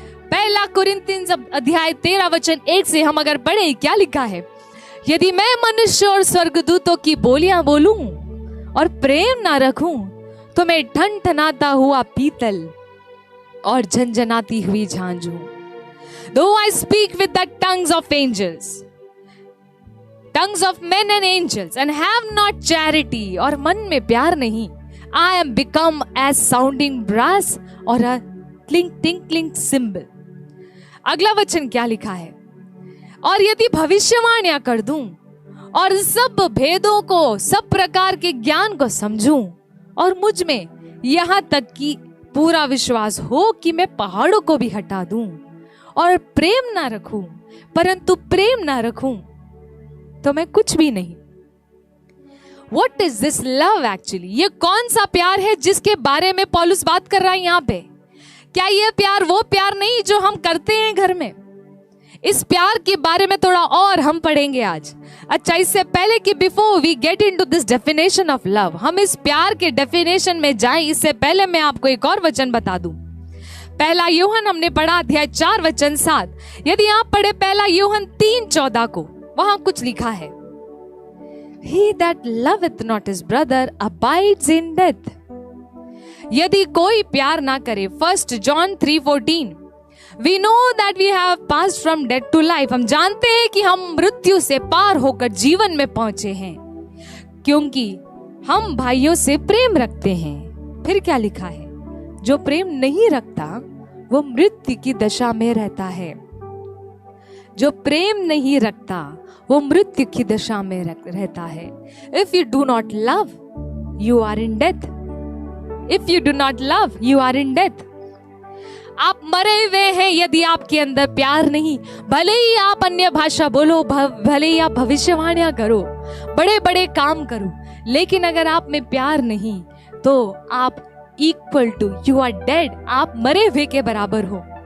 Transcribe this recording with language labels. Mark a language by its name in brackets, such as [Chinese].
[Hindi] पहला कोरिंथियंस अध्याय 13 वचन 1 से हम अगर पढ़े, क्या लिखा है? यदि मैं मनुष्य और स्वर्गदूतों की बोलियां बोलूं और प्रेम ना रखूं, तो मैं ठनठनाता हुआ पीतल और झंझनाती हुई झांझ हूं। [English] Though I speak with the tongues of angels, tongues of men and angels, and have not charity, [Hindi] और मन में प्यार नहीं, [English] I am become as sounding brass or a tinkling cymbal। [Hindi] अगला वचन क्या लिखा है? और यदि भविष्यवाणियां कर दूं और सब भेदों को, सब प्रकार के ज्ञान को समझूं, और मुझ में यहां तक कि पूरा विश्वास हो कि मैं पहाड़ों को भी हटा दूं, और प्रेम ना रखूं, परंतु प्रेम ना रखूं, तो मैं कुछ भी नहीं। [English] What is this love actually? [Hindi] ये कौन सा प्यार है जिसके बारे में पौलुस बात कर रहा है यहाँ पे? क्या ये प्यार वो प्यार नहीं जो हम करते हैं घर में? इस प्यार के बारे में थोड़ा और हम पढ़ेंगे आज। अच्छा, इससे पहले कि [English] before we get into this definition of love, [Hindi] हम इस प्यार के डेफिनेशन में जाएं, इससे पहले मैं आपको एक और वचन बता दूं। पहला यूहन्ना हमने पढ़ा अध्याय 4 वचन 7। यदि आप पढ़े पहला यूहन्ना 3:14 को, वहां कुछ लिखा है, [English] He that loveth not his brother abides in death. [Hindi] यदि कोई प्यार ना करे, [English] 1 John 3:14, We know that we have passed from death to life. [Hindi] हम जानते हैं कि हम मृत्यु से पार होकर जीवन में पहुंचे हैं, क्योंकि हम भाइयों से प्रेम रखते हैं। फिर क्या लिखा है, जो प्रेम नहीं रखता वो मृत्यु की दशा में रहता है। जो प्रेम नहीं रखता वो मृत्यु की दशा में रहता है। [English] If you do not love, you are in death. If you do not love, you are in death. [Hindi] आप मरे हुए हैं यदि आपके अंदर प्यार नहीं। भले ही आप अन्य भाषा बोलो, भले ही आप भविष्यवाणियां करो, बड़े बड़े काम करो, लेकिन अगर आप में प्यार नहीं तो आप [English] equal to, you are dead, [Hindi] आप मरे हुए के बराबर हो।